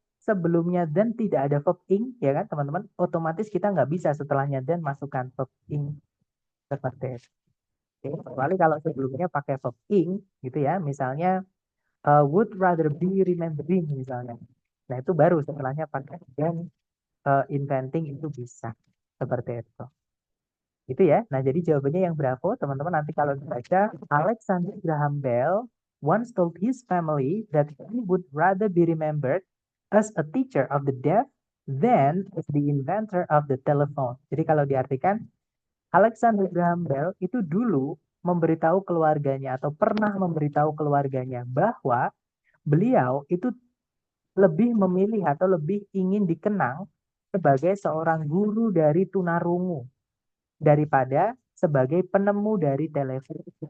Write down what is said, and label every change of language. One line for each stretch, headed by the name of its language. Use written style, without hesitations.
Indonesian: sebelumnya then tidak ada verb ing, ya kan teman-teman, otomatis kita nggak bisa setelahnya then masukkan verb ing seperti itu. Oke, kecuali kalau sebelumnya pakai verb ing gitu ya, misalnya
English: would rather be remembering
Indonesian: misalnya. Nah itu baru setelahnya pakai then inventing itu bisa seperti itu. Itu ya. Nah, jadi jawabannya yang bravo, teman-teman. Nanti kalau dibaca,
English: Alexander Graham Bell once told his family that he would rather be remembered as a teacher of the deaf than as the inventor of the telephone.
Indonesian: Jadi kalau diartikan, Alexander Graham Bell itu dulu memberitahu keluarganya atau pernah memberitahu keluarganya bahwa beliau itu lebih memilih atau lebih ingin dikenang sebagai seorang guru dari tunarungu daripada sebagai penemu dari telepon.